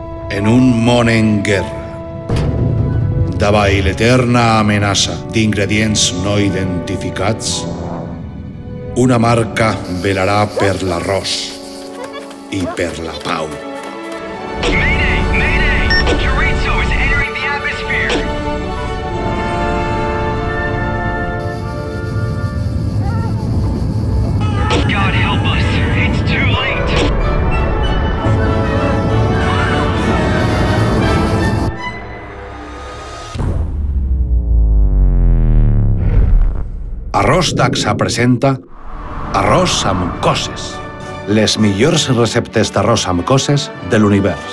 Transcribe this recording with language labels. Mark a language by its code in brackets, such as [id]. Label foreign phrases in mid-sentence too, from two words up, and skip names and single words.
[ca] En un món en guerra, davall l'eterna amenaça d'ingredients no identificats, una marca velarà per l'arròs i per la pau. [en] Mayday! Mayday! Chorizo is entering the atmosphere! God help us! It's too late! [ca] Arròs Dacsa presenta arròs amb coses. Les millors receptes d'arròs amb coses de l'univers.